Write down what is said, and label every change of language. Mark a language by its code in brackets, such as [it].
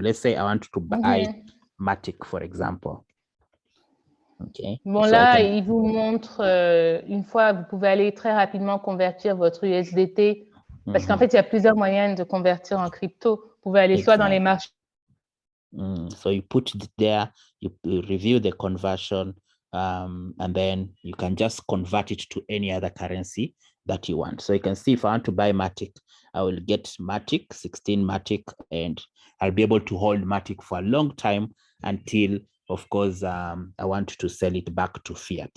[en] Let's say I want to buy Matic, for example. Okay. [fr] Bon, so là, il vous montre, une fois, vous pouvez aller très rapidement convertir votre USDT, parce qu'en fait, il y a plusieurs moyens de convertir en crypto. Vous pouvez aller soit dans les marchés. [en] So you put it there, you review the conversion, and then you can just convert it to any other currency that you want. So you can see if I want to buy Matic, I will get Matic, 16 Matic, and I'll be able to hold Matic for a long time until, of course, I want to sell it back to Fiat.